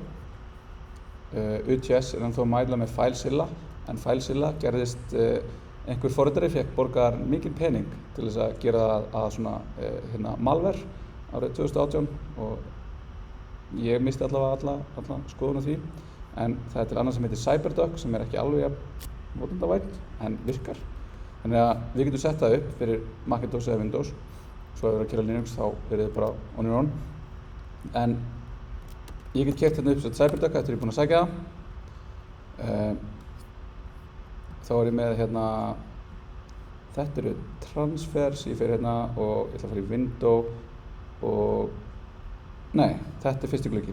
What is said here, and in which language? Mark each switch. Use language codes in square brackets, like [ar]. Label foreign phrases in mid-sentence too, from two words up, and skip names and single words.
[is] UTS er ennþá að mæla með FileZilla en FileZilla gerðist einhver forritari fékk borgar mikinn pening til þess að gera það að svona malware árið 2018 og ég misti allavega alla skoðun á því en það er til annað sem heitir CyberDuck sem er ekki alveg notendavænt en virkar. Þannig að við getum sett það upp fyrir Macintosh eða Windows. Svo ef við erum að keyra Linux þá er þið bara [en] on your own. [is] En ég get keyrt hérna upp CyberDuck eftir ég er búinn að sækja það. Þá er ég með hérna, þetta eru transfers, ég fer hérna og ég ætla að fara í window og nei, þetta er fyrsti gluggi.